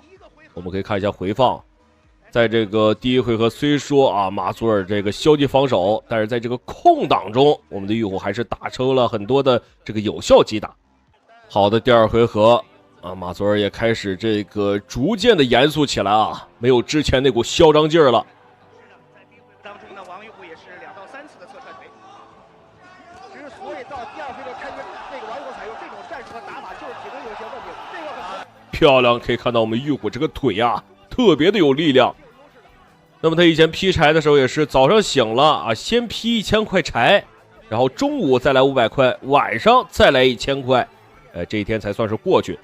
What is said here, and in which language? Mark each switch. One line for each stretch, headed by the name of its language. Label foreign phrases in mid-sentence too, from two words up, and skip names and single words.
Chinese: 我們可以看一下回放，在這個第一回合雖說啊馬佐爾這個消極防守，但是在這個空檔中，我們的玉虎還是打出了很多的這個有效擊打。好的，第二回合啊馬佐爾也開始這個逐漸的嚴肅起來啊，沒有之前那股囂張勁兒了。漂亮，可以看到我們玉虎這個腿啊特別的有力量。那麼他以前劈柴的時候也是早上醒了啊，先劈1000塊柴，然後中午再來500塊，晚上再來1000塊，這一天才算是過去。